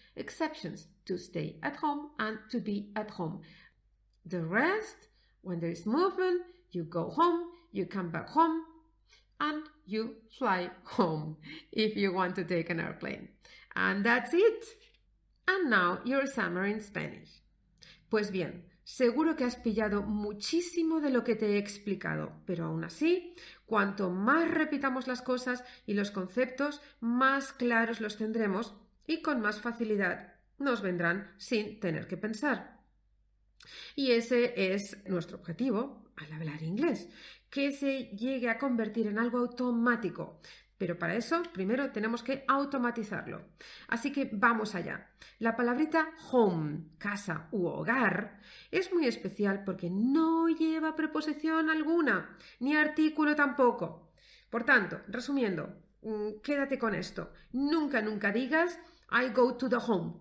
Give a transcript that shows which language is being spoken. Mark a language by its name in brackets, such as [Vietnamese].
[English] Exceptions to stay at home and to be at home. The rest, when there is movement, you go home, you come back home, and you fly home if you want to take an airplane. And that's it. And now your summary in Spanish. [Spanish] Pues bien, seguro que has pillado muchísimo de lo que te he explicado, pero aún así, cuanto más repitamos las cosas y los conceptos, más claros los tendremos y con más facilidad nos vendrán sin tener que pensar. Y ese es nuestro objetivo al hablar inglés, que se llegue a convertir en algo automático, Pero para eso primero tenemos que automatizarlo. Así que vamos allá. La palabrita home, casa u hogar, es muy especial porque no lleva preposición alguna, ni artículo tampoco. Por tanto, resumiendo, quédate con esto. Nunca digas [English] I go to the home.